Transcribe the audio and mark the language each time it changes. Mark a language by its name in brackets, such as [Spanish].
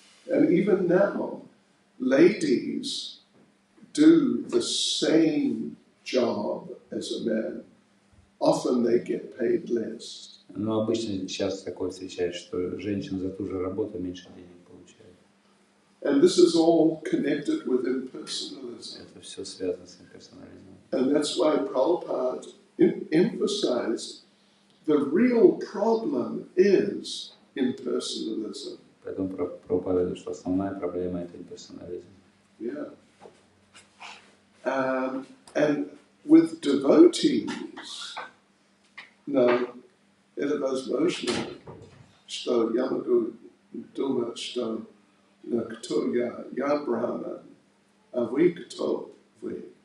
[English] And even now, ladies do the same job as a man. Often they get paid less. [Russian] Но обычно сейчас такое встречается, что женщины за ту же работу меньше денег получают. [English] And this is all connected with impersonalism. [Russian] Это все связано с имперсонализмом. [English] And that's why Prabhupada emphasized the real problem is impersonalism. [Russian] Поэтому Прабхупада говорит, что основная проблема это имперсонализм. [English] Yeah. And with devotees, [Russian] это возможно, что я могу думать, что кто я Брахман, а вы кто вы?